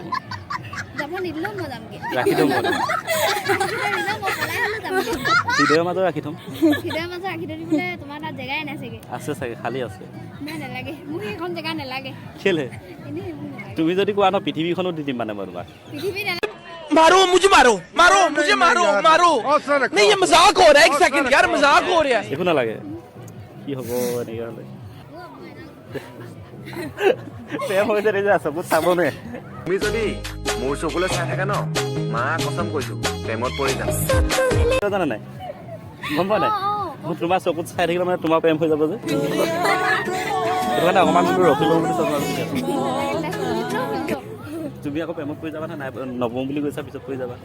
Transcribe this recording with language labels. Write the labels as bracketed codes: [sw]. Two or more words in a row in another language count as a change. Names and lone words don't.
[as] যাব নিদিলেও মই যামগৈ ৰাখি থ'ম মই নিদিলেও মই পলাই হ'লেও যামগৈ হৃদয়ৰ মাজত ৰাখি থ'ম হৃদয়ৰ মাজত ৰাখি থৈ দিবলৈ তোমাৰ তাত জেগাই নাই চাগে আছে চাগে খালী আছে নাই নালাগে মোক সেইখন জেগা নালাগে কেলে এনেই সেইবোৰ নালাগে তুমি যদি কোৱা ন পৃথিৱীখনো দি দিম মানে মই তোমাক পৃথিৱী নালাগে [hi] मारो मुझे मारो मारो नहीं ये मजाक हो रहा है एक सेकंड यार मजाक हो रहा है [as] একো নালাগে কি হ'ব এনেকৈ হ'লে প্ৰেম হৈছে যে চকুত চাব নোৱাৰে তুমি যদি মোৰ চকুলৈ চাই থাকা ন [hi] मा कसम [as] কৈছো প্ৰেমত পৰি যাম জানা নাই গম পোৱা নাই মোৰ তোমাৰ চকুত চাই থাকিলে মানে তোমাৰ প্ৰেম হৈ যাব যে সেইটো কাৰণে অকণমান ৰখি ল'ম বুলি চব তুমি আকৌ প্ৰেমত পৰি যাবা নাই নবম বুলি কৈছা পিছত পৰি যাবা